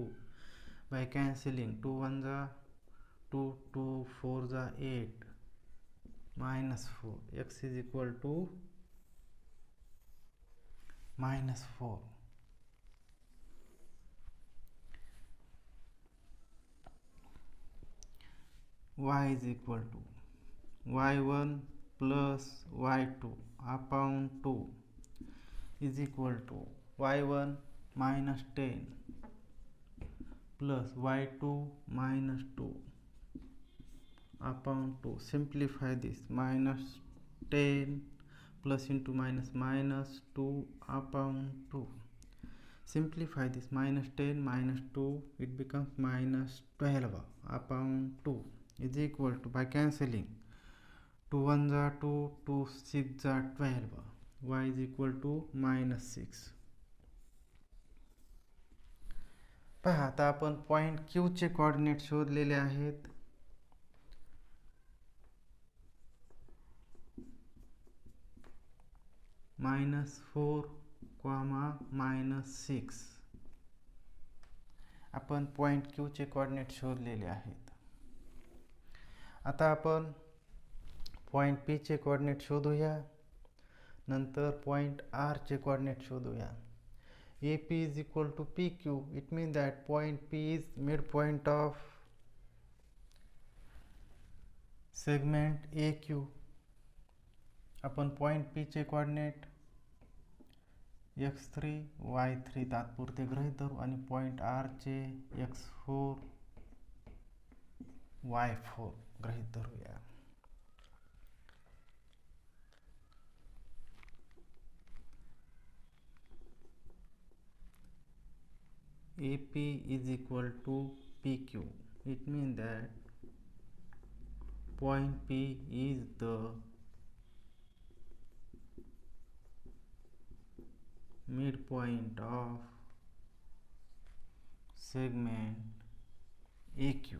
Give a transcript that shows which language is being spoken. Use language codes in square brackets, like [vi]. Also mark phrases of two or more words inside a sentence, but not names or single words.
[en] By cancelling, 2 1 जा 2, 2 4 जा 8, -4. X is equal to -4. Y is equal to y1 plus y2 upon 2 is equal to y1 -10 plus y2 -2 upon 2. Simplify this, -10 plus into minus -2 upon 2. Simplify this, -10 -2, it becomes -12 upon 2 is equal to, by cancelling, 2 1 जा 2, 2 6 जा 12, y is equal to -6. [mr] पहा आता आपण पॉइंट Q चे कोऑर्डिनेट शोधलेले आहेत. -4, -6. आपण पॉइंट Q चे कोऑर्डिनेट शोधलेले आहेत. आता आपण पॉइंट P चे कोऑर्डिनेट शोधूया, नंतर पॉइंट R चे कोऑर्डिनेट शोधूया. [en] AP is equal to PQ, it means that point P is midpoint of segment AQ. [mr] आपण पॉइंट P चे कोऑर्डिनेट x3 y3 तात्पुरते गृहीत धरू आणि पॉइंट R चे x4 y4 गृहीत धरूया. [en] AP is equal to PQ, it means that point P is the midpoint of segment AQ.